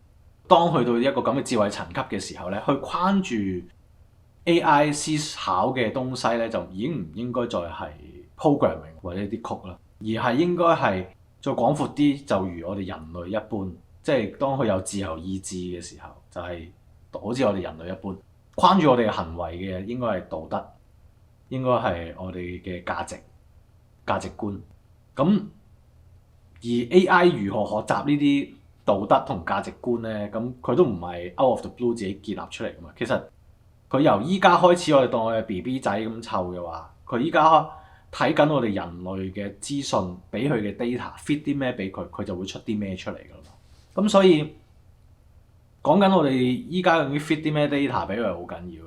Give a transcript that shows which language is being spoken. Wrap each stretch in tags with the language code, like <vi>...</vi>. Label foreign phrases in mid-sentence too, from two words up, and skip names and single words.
<yue>當去到一個咁嘅智慧層級嘅時候咧，去框住 AI 思考嘅東西咧，就已經唔應該再係 programming 或者啲曲啦，而係應該係再廣闊啲，就如我哋人類一般，即係當佢有自由意志嘅時候，就係好似我哋人類一般。框住我哋嘅行為嘅應該係道德，應該係我哋嘅價值觀。咁而 AI 如何學習呢啲道德同價值觀咧？咁佢都唔係</yue> <en>out of the blue</en> <yue>自己建立出嚟噶嘛。其實佢由依家開始，我哋當我係 BB 仔咁湊嘅話，佢依家睇緊我哋人類嘅資訊，俾佢嘅</yue> <en>data feed</en> <yue>啲咩俾佢，佢就會出啲咩出嚟噶啦嘛。咁所以講緊我哋依家究竟 fit 啲咩 data 俾佢係好緊要嘅。</yue>